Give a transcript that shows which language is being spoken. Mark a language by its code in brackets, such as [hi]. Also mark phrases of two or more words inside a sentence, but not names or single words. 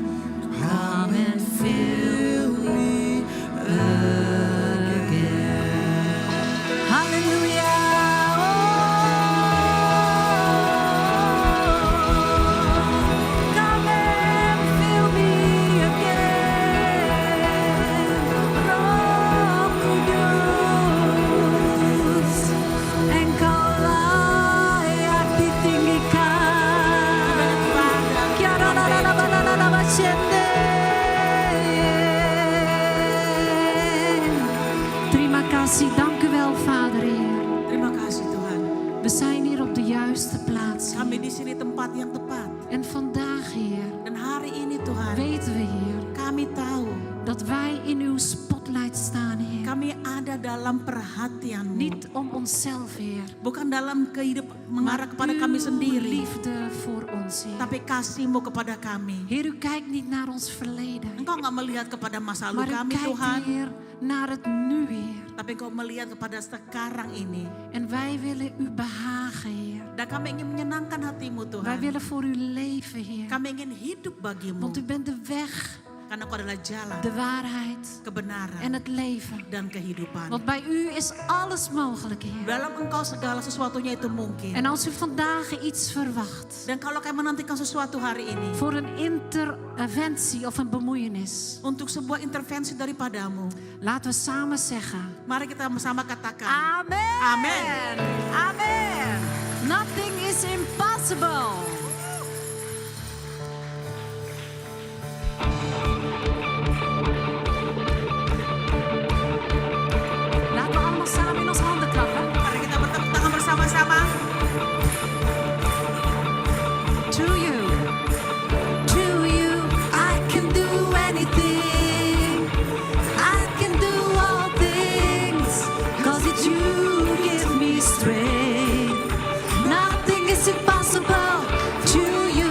[en] Come and fill me again. Hallelujah. Come and fill me again. [id] Roh Kudus, Engkau layak ditinggikan. Kiara la la la la la la la shende. Terima kasih, [nl] dank u wel, Vader Heer. [id] Terima kasih Tuhan. [nl] We zijn hier op de juiste plaats. [id] Kami di sini tempat yang tepat. [nl] En vandaag, Heer, [id] Dan hari ini Tuhan, [nl] weten we, Heer, [id] kami tahu [nl] dat wij in uw spotlight staan, Heer. [id] kami ada dalam perhatian-Mu. [nl] Niet om onszelf, Heer, [id] Bukan dalam kehidupan mengarah kepada kami [nl] uw [id] sendiri, [nl] liefde voor ons, Heer. [id] tapi kasih-Mu kepada kami. [nl] Heer, u kijkt niet naar ons verleden, [id] Engkau nggak melihat kepada masa lalu [nl] maar u [id] kami [nl] kijkt, [id] Tuhan, [nl] Heer, naar het nu, Heer. [id] tapi Engkau melihat kepada sekarang ini. [nl] En wij willen u behagen, Heer. [id] Dan kami ingin menyenangkan hati-Mu [nl] Wij [id] Tuhan. [nl] willen voor u leven, Heer. [id] Kami ingin hidup bagimu. [nl] Want u bent de weg, [id] Karena Engkau adalah jalan, [nl] de waarheid [id] kebenaran, [nl] en het leven. [id] dan kehidupan. [nl] Want bij u is alles mogelijk, Heer. [id] Dalam Engkau segala sesuatunya itu mungkin. [nl] En als u vandaag iets verwacht [id] Dan kalau kami menantikan sesuatu hari ini [nl] voor een interventie of een bemoeienis, [id] untuk sebuah intervensi daripadamu, [nl] laten we samen zeggen: [id] mari kita bersama katakan, [nl] Amen. [id] Amen. [en] Amen. Nothing is impossible. [nl] Laten we allemaal samen in onze handen klappen. [id] Mari kita bertepuk tangan bersama-sama. [en] To you, I can do anything. I can do all things, 'cause it's you who give me strength. Nothing is impossible to you.